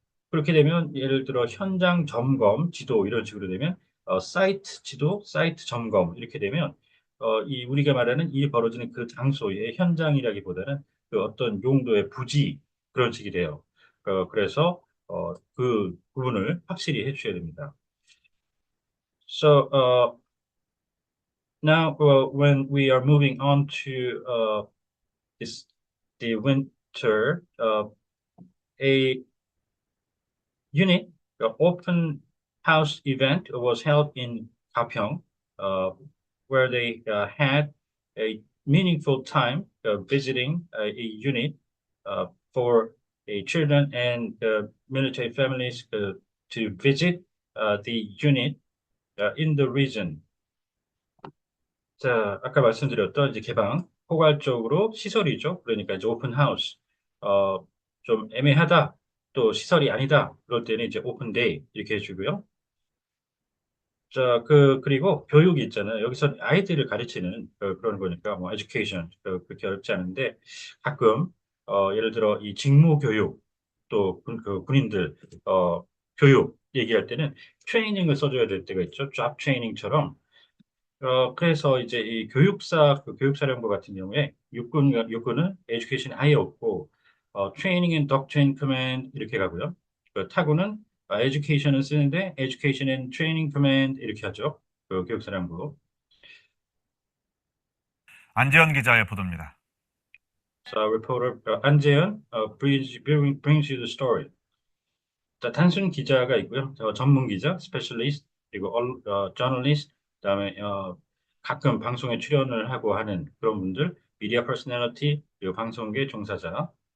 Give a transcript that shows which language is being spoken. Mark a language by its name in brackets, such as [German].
[Korean] 그렇게 되면 예를 들어 현장 점검 지도 이런 식으로 되면 사이트 지도, 사이트 점검 이렇게 되면 이 우리가 말하는 일 벌어지는 그 장소의 현장이라기보다는 어떤 용도의 부지 그런 식이 돼요. 그래서 그 부분을 확실히 해주셔야 됩니다. [English] So now when we are moving on to this the winter, a unit, the open house event was held in Gapyeong, where they had a meaningful time visiting a unit for children and military families to visit the unit in the region. [Korean] 자, 아까 말씀드렸던 이제 개방, 포괄적으로 시설이죠. 그러니까 이제 오픈 하우스. 좀 애매하다, 또 시설이 아니다. 그럴 때는 이제 오픈 데이 이렇게 해주고요. 자, 그리고 교육이 있잖아요. 여기서 아이들을 가르치는 그런 거니까 뭐 education 그렇게 어렵지 않은데 가끔 예를 들어 이 직무 교육 또 군인들 교육 얘기할 때는 트레이닝을 써줘야 될 때가 있죠. 잡 트레이닝처럼 그래서 이제 이 교육사령부 같은 경우에 육군은 에듀케이션이 아예 없고, 트레이닝 앤 [English] doctrine command [Korean] 이렇게 가고요. 타구는 에듀케이션은 쓰는데, 에듀케이션 앤 트레이닝 커맨드 이렇게 하죠. 교육사령부. 안재현 기자의 보도입니다. [English] 자, reporter 안재현 brings you the story. [Korean] 자, 단순 기자가 있고요. 전문 기자, 스페셜리스트, 그리고 저널리스트, 그다음에 가끔 방송에 출연을 하고 하는 그런 분들, 미디어 퍼스널리티, 그리고 방송계 종사자.